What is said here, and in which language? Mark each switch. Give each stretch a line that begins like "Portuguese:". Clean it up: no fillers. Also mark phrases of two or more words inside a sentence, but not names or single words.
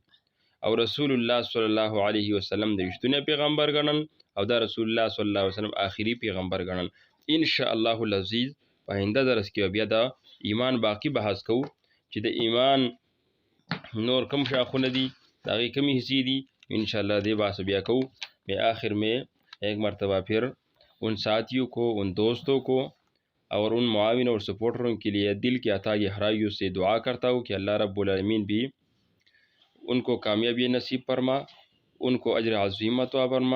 Pashto: او رسول الله
Arabic: صلی الله علیه وسلم
Pashto: د رښتونی پیغمبر ګڼل او دا رسول الله
Arabic: صلی الله علیه وسلم
Pashto: آخري پیغمبر ګڼل.
Arabic: ان شاء الله العزیز
Pashto: په آینده درس کې بیا د ایمان باقی بحث کوو چې د ایمان نور کم شاخونه دي، د هغې کمی حصې دي. انشاءاللہ دے بحث بیا کو.
Urdu: میں آخر میں ایک مرتبہ پھر ان ساتھیوں کو، ان دوستوں کو اور ان معاون اور سپورٹروں کے لیے دل کی عطا گہرائیوں سے دعا کرتا ہوں کہ
Arabic: اللہ رب العالمین
Urdu: بھی ان کو کامیابی نصیب فرما، ان کو اجر عظیم عطا فرما.